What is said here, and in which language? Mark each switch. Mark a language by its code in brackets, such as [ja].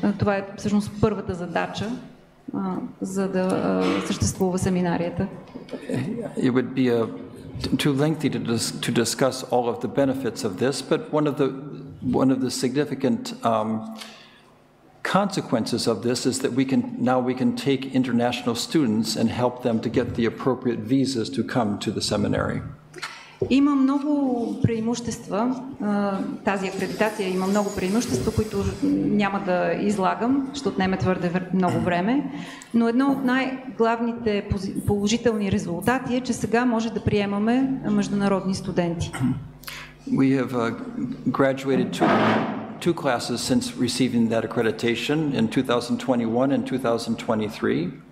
[bg] Това е всъщност първата задача, за да съществува семинарията. [en] It would be too lengthy to discuss all of the benefits of this, but one of the significant consequences of this is that we can take international students and help them to get the appropriate visas to come to the seminary. [bg] Има много преимущества, тази акредитация има много преимущества, които няма да излагам, ще отнеме твърде много време, но едно от най-главните положителни резултати е, че сега може да приемаме международни студенти. [en] We have graduated two classes since receiving that accreditation in 2021 and 2023.